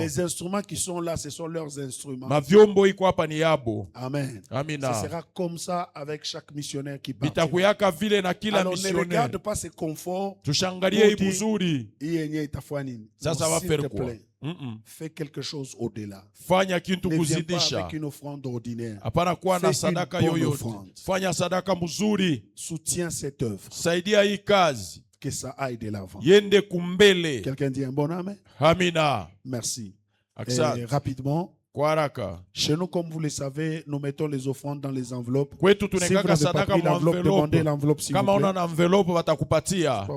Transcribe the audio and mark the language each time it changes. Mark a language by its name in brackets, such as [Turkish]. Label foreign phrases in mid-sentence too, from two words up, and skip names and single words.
[French] Les instruments qui sont là, ce sont leurs instruments. Amen. [Swahili] Amina. [French] Ce sera comme ça avec chaque missionnaire qui part. Alors ne regarde pas ce confort. Ça va faire quoi? Fais quelque chose au-delà. [Swahili] Fanya kitu kuzidisha. [French] Ne viens pas avec une offrande ordinaire. [Swahili] Apana kuwa na sadaka yoyote. Fanya sadaka mzuri. [French] Soutiens cette œuvre. [Swahili] Saidia hii kazi. [French] Que ça aille de l'avant. [Swahili] Yende kumbele. [French] Quelqu'un dit un bon amen? [Swahili] Amina. [French] Merci. Et rapidement. Chez nous, comme vous le savez, nous mettons les offrandes dans les enveloppes. Si vous n'avez pas pris l'enveloppe, demandez l'enveloppe s'il vous plaît.